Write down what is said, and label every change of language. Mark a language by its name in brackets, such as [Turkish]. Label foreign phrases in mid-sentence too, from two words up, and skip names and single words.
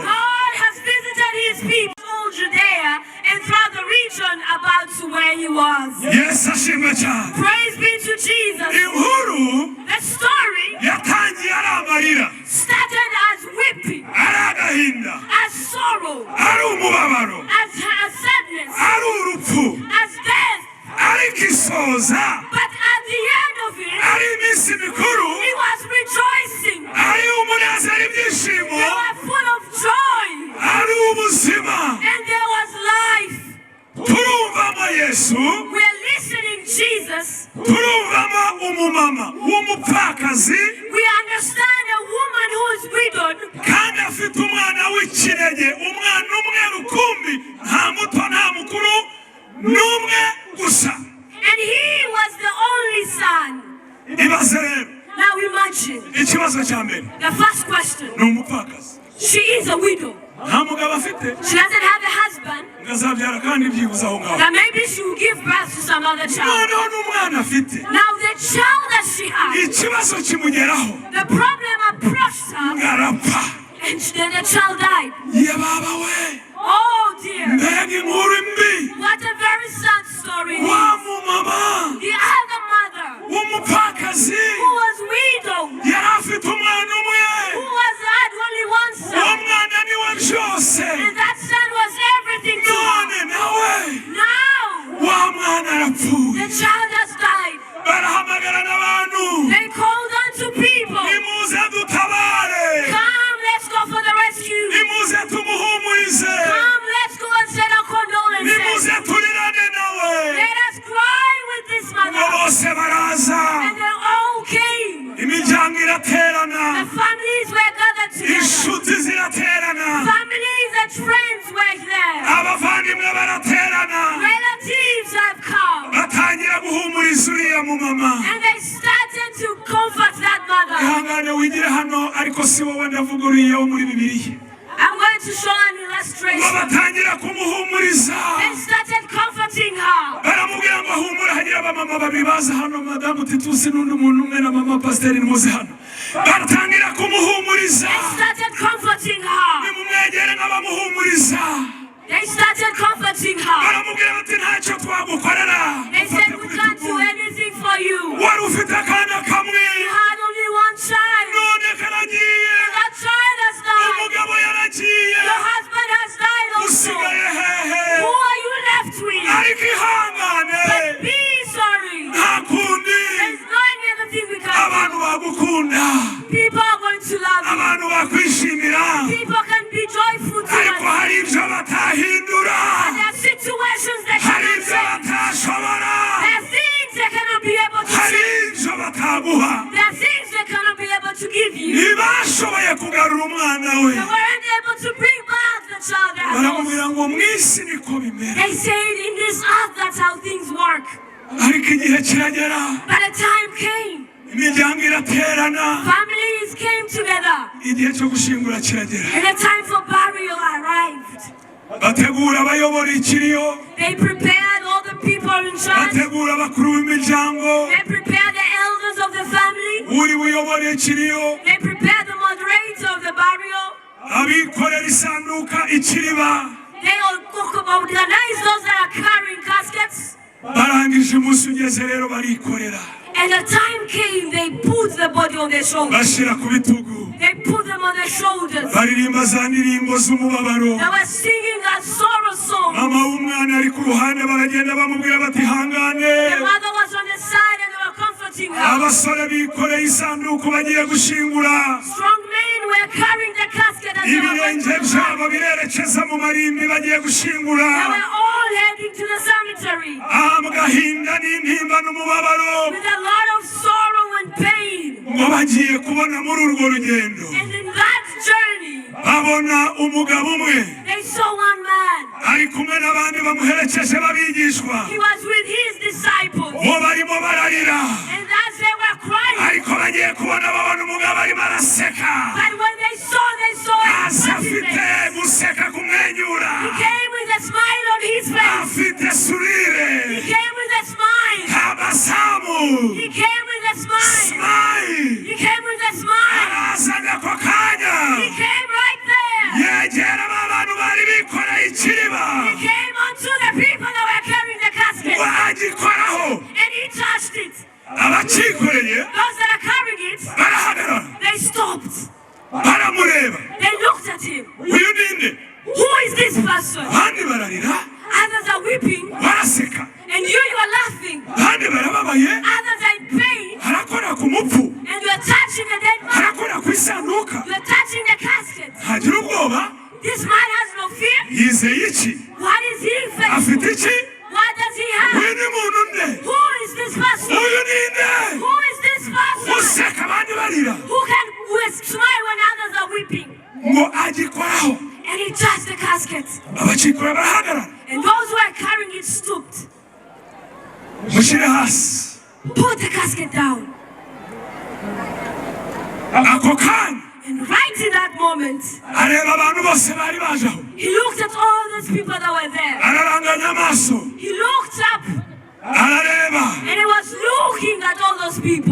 [English] God has visited his people, all Judea and throughout the region about where he was. [Kinyarwanda] Yesu ashimwe cyane. [English] Praise be to Jesus. [Kinyarwanda] Inkuru [English] The story [Kinyarwanda] yatangiye ari amarira, [English] started as weeping, [Kinyarwanda] ari agahinda, [English] as sorrow, [Kinyarwanda] ari umubabaro, [English] as sadness, [Kinyarwanda] ari urupfu, [English] as death. [Kinyarwanda] ariko isoza [English] But at the end of it, [Kinyarwanda] ari iminsi mikuru, [English] he was rejoicing. [Kinyarwanda] ari umunezero, ibyishimo, [English] They were full of joy. [Kinyarwanda] ari ubuzima. [English] And there was life. [Kinyarwanda] Turumvamo Yesu, [English] We're listening Jesus. [Kinyarwanda] turumvamo umumama w'umupfakazi [English] We understand a woman who is widowed. [Kinyarwanda] kandi afite umwana w'ikinege, umwana umwe rukumbi, nta muto nta mukuru n'umwe gusa. [English] And he was the only son. [Kinyarwanda] Ibaze rero [English] Now imagine [Kinyarwanda] ikibazo cya mbere [English] the first question. [Kinyarwanda] ni umupfakazi, [English] She is a widow. [Kinyarwanda] nta mugabo afite, [English] She doesn't have a husband. [Kinyarwanda] ngazabyara kandi byibuze aho ngaho. [English] That maybe she will give birth to some other child. [Kinyarwanda] Noneho n'umwana afite [English] Now the child that she had, [Kinyarwanda] ikibazo kimugeraho [English] the problem approached her, [Kinyarwanda] arapfa [English] and then the child died. [Kinyarwanda] ye baba we [English] Oh dear. [Kinyarwanda] mbega inkuru mbi [English] What a very sad story. [Kinyarwanda] wa mumama [English] The other mother, [Kinyarwanda] w'umupfakazi [English] who was widowed, [Kinyarwanda] yari afite umwana umwe [English] who had only one [Kinyarwanda] uwo [English] son, [Kinyarwanda] mwana niwe byose [English] and that son was everything to [Kinyarwanda] none [English] her. [Kinyarwanda] nawe [English] Now, [Kinyarwanda] wa mwana arapfuye [English] the child has died. [Kinyarwanda] barahamagara n'abantu [English] They called unto people. [Kinyarwanda] nimuze dutabare [English] Come, let's go for the rescue. [Kinyarwanda] nimuze tumuhumurize [English] Come, let's go and send our condolences. [Kinyarwanda] nimuze turirane nawe [English] Let us cry with this [Kinyarwanda] ngo [English] mother. [Kinyarwanda] bose baraza [English] And they all came. [Kinyarwanda] imiryango iraterana [English] The families were gathered together. [Kinyarwanda] inshuti ziraterana [English] Families and friends were there. [Kinyarwanda] abavandimwe baraterana [English] Relatives have come. [Kinyarwanda] batangira guhumuriza uriya mumama [English] And they started to comfort that mother. [Kinyarwanda] ihangane wigire hano ariko si wowe ndavuga uriya wo muri bibiliya [English] I'm going to show an [Kinyarwanda] ngo [English] illustration. [Kinyarwanda] batangira kumuhumuriza [English] They started comforting her. [Kinyarwanda] baramubwira ngo ahumura hagira abamama babiri baza hano madamu titusi n'undi muntu umwe na mama pasiteri nimuze hano batangira kumuhumuriza [English] They started comforting her. [Kinyarwanda] nimumwegere n'abamuhumuriza [English] They started comforting her. [Kinyarwanda] baramubwira bati ntacyo twagukorera [English] They said, we can't do anything for you. [Kinyarwanda] wari ufite akana kamwe [English] You had only one child. [Kinyarwanda] none karagiye [English] And that child has died. [Kinyarwanda] umugabo yaragiye [English] Your husband has died also. [Kinyarwanda] usigaye hehe [English] Who are you left with? [Kinyarwanda] ariko ihangane [English] But be sorry. [Kinyarwanda] nta kundi [English] There's no any other thing we can [Kinyarwanda] abantu [English] do. [Kinyarwanda] bagukunda [English] People are going to love you. [Kinyarwanda] abantu bakwishimira [English] People can be joyful to [Kinyarwanda] ariko [English] us. [Kinyarwanda] hari ibyo batahindura [English] And there are situations they [Kinyarwanda] hari [English] cannot [Kinyarwanda] ibyo [English] change. [Kinyarwanda] batashobora [English] There are things they cannot be able to [Kinyarwanda] hari [English] change. [Kinyarwanda] ibyo bataguha [English] There are things they cannot be able to give you. [Kinyarwanda] ntibashoboye kugarura umwana we [English] They weren't able to bring back the child they had lost. [Kinyarwanda] baramubwira ngo mu isi niko bimera [English] They said in this earth that's how things work. [Kinyarwanda] ariko igihe kiragera [English] But a time came. [Kinyarwanda] imiryango iraterana [English] Families came together. [Kinyarwanda] igihe cyo gushingura kiragera [English] And the time for burial arrived. [Kinyarwanda] bategura abayobora ikiriyo [English] They prepared all the people in charge. [Kinyarwanda] bategura abakuru b'imiryango [English] They prepared the elders of the family. [Kinyarwanda] uri buyobora ikiriyo [English] They prepared the moderator of the burial. [Kinyarwanda] abikorera isanduka ikiriba [English] They all organized those that are carrying caskets. [Kinyarwanda] barangije umunsi ugeze rero barikorera [English] And the time came, they put the body on their shoulders. [Kinyarwanda] bashyira ku bitugu [English] They put them on their shoulders. [Kinyarwanda] baririmba za ndirimbo z'umubabaro [English] They were singing that sorrow song. [Kinyarwanda] mama w'umwana ari ku ruhande baragenda bamubwira bati hangane [English] The mother was on the side and they were comforting her. [Kinyarwanda] abasore bikoreye isanduku bagiye gushingura [English] Strong men were carrying the casket as they were going [Kinyarwanda] ibirenge [English] to the [Kinyarwanda] byabo [English] grave. [Kinyarwanda] birerekeza mu marimbi bagiye gushingura [English] They were all heading to the cemetery [Kinyarwanda] mu gahinda n'intimba n'umubabaro [English] with a lot of sorrow and pain. [Kinyarwanda] ngo bagiye kubona muri urwo rugendo [English] And in that journey, [Kinyarwanda] babona umugabo umwe [English] they saw one man. [Kinyarwanda] ari kumwe n'abandi bamuherekeje babigishwa [English] He was with his disciples. [Kinyarwanda] bo barimo bararira [English] And as they were crying, [Kinyarwanda] ariko bagiye kubona babona umugabo arimo araseka [English] but when they saw a [Kinyarwanda] hasi [English] happy [Kinyarwanda] afite [English] face. [Kinyarwanda] guseka kumwenyura [English] He came with a smile on his face. [Kinyarwanda] afite surire [English] He came with a smile. [Kinyarwanda] tabasamu [English] He came with a smile. [Kinyarwanda] smile [English] He came with a smile. [Kinyarwanda] arazaga ako kanya [English] He came right there. [Kinyarwanda] yegera aba bantu bari bikoreye ikiriba [English] He came onto the people that were carrying the casket. [Kinyarwanda] wagikoraho [English] And he touched it. [Kinyarwanda] abakikoreye [English] Those that are carrying it, [Kinyarwanda] barahagarara [English] they stopped. [Kinyarwanda] baramureba [English] They looked at him. [Kinyarwanda] uyu ninde [English] Who is this person? [Kinyarwanda] abandi bararira [English] Others are weeping. [Kinyarwanda] baraseka [English] And you are laughing. [Kinyarwanda] abandi barababaye [English] Others are in pain. [Kinyarwanda] harakora ku mupfu [English] And you are touching the dead man. [Kinyarwanda] harakora ku isanduka [English] You are touching the casket. [Kinyarwanda] ntagira ubwoba [English] This man has no fear. [Kinyarwanda] yizeye iki [English] What is he facing? [Kinyarwanda] afite iki [English] What does he have? [Kinyarwanda] uyu ni muntu nde [English] Who is this person? [Kinyarwanda] uyu ninde [English] Who is this person? [Kinyarwanda] useka abandi barira [English] Who can smile when others are weeping? [Kinyarwanda] ngo agikoraho [English] And he touched the casket. [Kinyarwanda] abakikora barahagarara [English] And those who are carrying it stooped. [Kinyarwanda] mushyire hasi [English] Put the casket down. [Kinyarwanda] ako kanya [English] And right in that moment, [Kinyarwanda] areba abantu bose bari baje aho [English] he looked at all those people that were there. [Kinyarwanda] araranganya amaso [English] He looked up [Kinyarwanda] arareba [English] and he was looking at all those people.